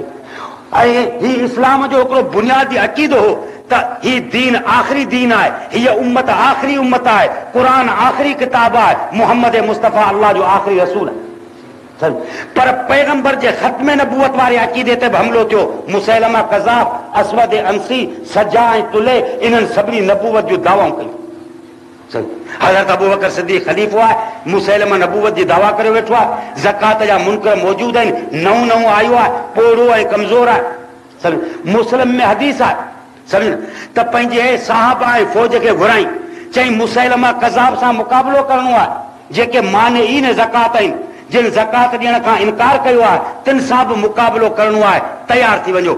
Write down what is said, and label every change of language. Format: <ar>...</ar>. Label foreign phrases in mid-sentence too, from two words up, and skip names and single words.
<sd>ऐं ही इस्लाम जो हिकिड़ो बुनियादी अक़ीदो हो त ही दीन आख़िरी दीन आहे, हीअ उम्मत आख़िरी उम्मत आहे, क़ुरान आख़िरी किताब आहे, मुहम्मद मुस्तफ़ा अल्लाह जो आख़िरी रसूल आहे। पर पैगंबर जे ख़त्म नबूवत वारे अक़ीदे ते बि हमिलो थियो। मुसैलमा कज़ाब, अस्वद अंसी, सजा ऐं तुले इन्हनि सभिनी नबूवत जूं दावाऊं कयूं। حضرت ابو بکر صدیق खलीफ़ो आहे, मुसैलमा नबूवत जी दावा करे वेठो आहे, ज़कात जा मुनकर मौजूद आहिनि, नओं नओं आयो आहे, पोड़ो ऐं कमज़ोर आहे. मुस्लिम में हदीस आहे सम्झ त पंहिंजे साहबा ऐं फौज खे घुराई, चई मुसैलमा कज़ाब सां मुक़ाबिलो करणो आहे. जेके माने ई न ज़कात आहिनि, जिन ज़कात ॾियण खां इनकार कयो आहे, तिन सां बि मुक़ाबिलो करणो आहे, तयार थी वञो.</sd>